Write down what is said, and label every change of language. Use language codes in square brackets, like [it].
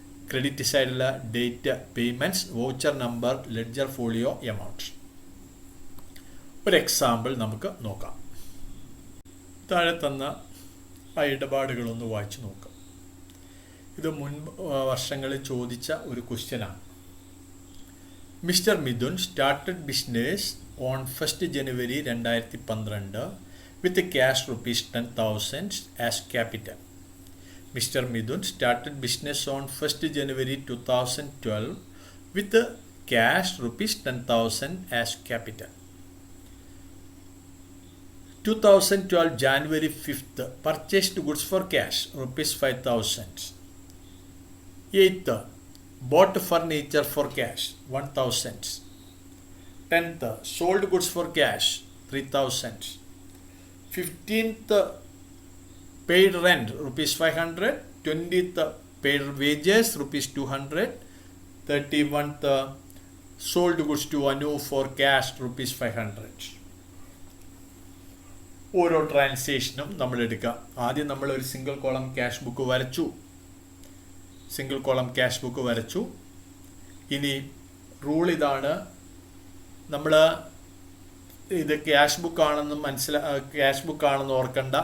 [ml] Credit സൈഡിൽ date, payments, voucher number, ledger folio, amount. ഒരു example നമുക്ക് നോക്കാം. താഴെ തന്ന ആ ഇടപാടുകളൊന്ന് വായിച്ചു നോക്കാം. ഇത് മുൻ വർഷങ്ങളിൽ ചോദിച്ച ഒരു ക്വസ്റ്റ്യനാണ്. [en] Mr. Midun started business on 1st January 2012 with cash rupees 10,000 as capital. Mr. Midun started business on 1st January 2012 with cash rupees 10,000 as capital. 2012 January 5th purchased goods for cash rupees 5,000. 8th bought furniture for cash 1,000. 10th sold goods for cash 3,000. 15th paid rent rupees 500. 20th paid wages rupees 200. 31th sold goods to Anu for cash rupees 500. [ml] ഓരോ ട്രാൻസാക്ഷനും നമ്മൾ എടുക്കുക. ആദ്യം നമ്മൾ ഒരു single column cash book വരച്ചു. Single column cash book വരച്ചു. ഇനി rule ഇതാണ്, നമ്മൾ ഇത് ക്യാഷ് ബുക്ക് ആണെന്ന് ക്യാഷ് ബുക്ക് ആണെന്ന് ഓർക്കണ്ട.